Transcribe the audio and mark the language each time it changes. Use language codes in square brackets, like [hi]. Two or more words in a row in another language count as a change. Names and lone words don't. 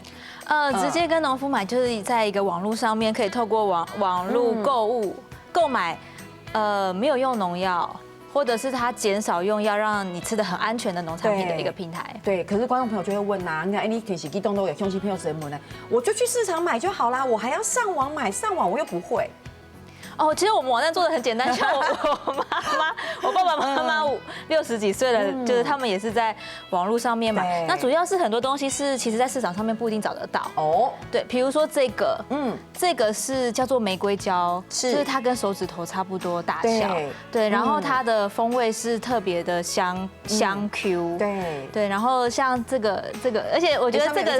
[zh] 直接跟農夫買，就是在一個網絡上面，可以透過網絡購買，沒有用農藥，或者是它減少用藥，讓你吃得很安全的農產品的一個平台。對，可是觀眾朋友就會問啦，你平時機動都有鄉親朋友怎麼呢？我就去市場買就好啦，我還要上網買，上網我又不會。哦，其实我们网站做的很简单，像我爸爸妈妈60几岁了，就是他们也是在网络上面买。那主要是很多东西是其实在市场上面不一定找得到哦。对，比如说这个，这个是叫做玫瑰椒，就是它跟手指头差不多大小，对，然后它的风味是特别的香 Q， 对，然后像这个，而且我觉得这个